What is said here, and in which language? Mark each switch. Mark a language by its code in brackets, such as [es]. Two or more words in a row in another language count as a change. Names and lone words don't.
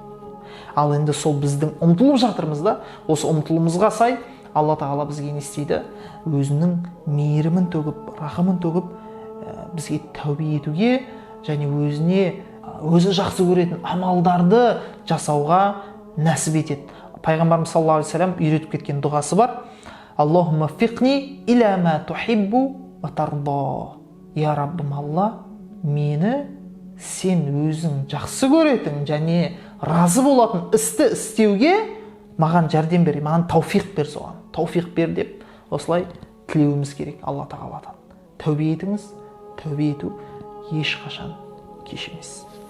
[kk] Ал енді сол біздің ұмтылып жатырмыз да, осы ұмтылымызға сай Алла тағала бізге не істейді? Өзінің мейірімін төгіп, рахымын төгіп, бізге тәубе етуге және өзі жақсы көретін амалдарды жасауға нәсіп етеді. Пайғамбарымыз [ar] صلى الله عليه وسلم [kk] үйретіп кеткен дұғасы бар: [ar] اللهم وفقني إلى ما تحب وترضى. [kk] Я Раббым Алла, мені сен өзің жақсы көретін және разы болатын істі істеуге маған жәрдем бер, маған тауфиқ бер, соған тауфиқ бер деп осылай тілеуіміз керек Алла тағаладан. Тәубе етіңіз, тәубе ету ешқашан кеш емес.